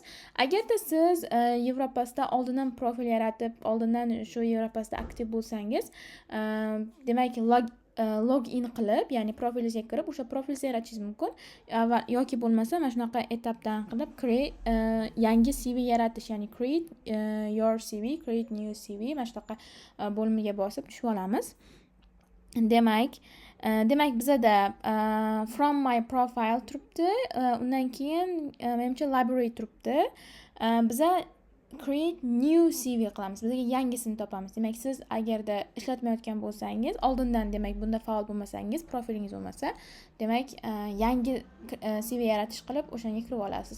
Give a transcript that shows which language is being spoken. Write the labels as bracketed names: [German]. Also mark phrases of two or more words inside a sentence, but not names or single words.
[Uzbek] Agarda siz Yevropassda oldindan profil yaratib, oldindan shu Yevropassda aktiv bo'lsangiz, demak login qilib, ya'ni profilingizga kirib, o'sha profilni yaratishingiz mumkin. Yoki bo'lmasa mana shunaqa etapdan qilib yangi CV yaratish, ya'ni [English] create your CV, create new CV [Uzbek] mana shunaqa bo'limiga bosib tushib olamiz. Demak bizada [English] from my profile [Uzbek] turibdi. Undan keyin menimcha library turibdi. Biza [English] create new CV [Uzbek] qilamiz. Bizga yangisini topamiz. Demak, siz agarda ishlatmayotgan bo'lsangiz, oldindan demak bunda faol bo'lmasangiz, profilingiz bo'lmasa, demak yangi CV yaratish qilib o'shanga kirib olasiz.